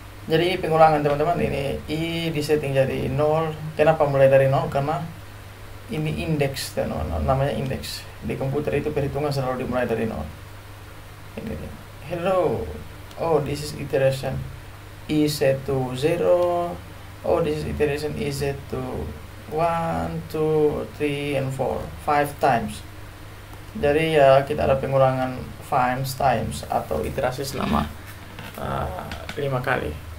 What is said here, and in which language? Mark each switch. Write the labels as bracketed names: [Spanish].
[Indonesian] Jadi pengulangan teman-teman, ini i disetting jadi 0. Kenapa mulai dari 0? Karena ini indeks, teman-teman, namanya indeks. Di komputer itu perhitungan selalu dimulai dari 0. Ini dia. [English] Hello, oh this is iteration i set to 0. Oh this is iteration i set to 1, 2, 3, and 4, 5 times. [Indonesian] Jadi ya kita ada pengulangan [English] 5 times [Indonesian] atau iterasi selama 5 kali.